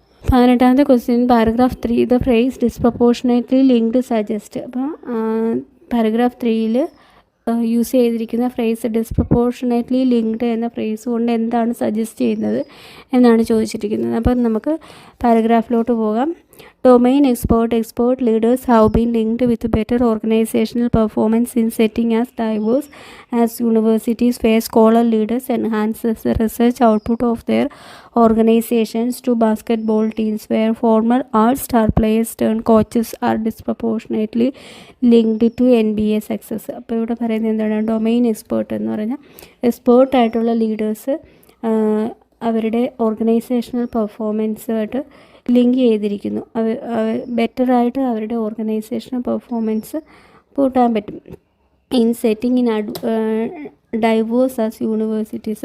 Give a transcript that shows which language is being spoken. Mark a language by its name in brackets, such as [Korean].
[English] 18ാമത്തെ question, paragraph 3 the phrase disproportionately linked suggest. [Malayalam] അപ്പോൾ paragraph 3-ൽ use ചെയ്തിരിക്കുന്ന phrase disproportionately linked എന്ന phrase കൊണ്ട് എന്താണ് സജസ്റ്റ് ചെയ്യുന്നത് എന്നാണ് ചോദിച്ചിരിക്കുന്നത്. അപ്പം നമുക്ക് പാരഗ്രാഫിലോട്ട് പോകാം. [English] Domain expert leaders have been linked with better organizational performance in setting as diverse as universities where scholar leaders enhances the research output of their organizations to basketball teams where former all-star players turned coaches are disproportionately linked to NBA success. [Malayalam] അപ്പോൾ ഇവിടെ പറയുന്നത് എന്താണ്? Domain expert എന്ന് പറഞ്ഞാൽ എക്സ്പേർട്ടായിട്ടുള്ള leaders അവരുടെ organisational പെർഫോമൻസുമായിട്ട് link ചെയ്തിരിക്കുന്നു. ബെറ്ററായിട്ട് അവരുടെ ഓർഗനൈസേഷണൽ പെർഫോമൻസ് കൂട്ടാൻ പറ്റും. [English] In setting in diverse as universities.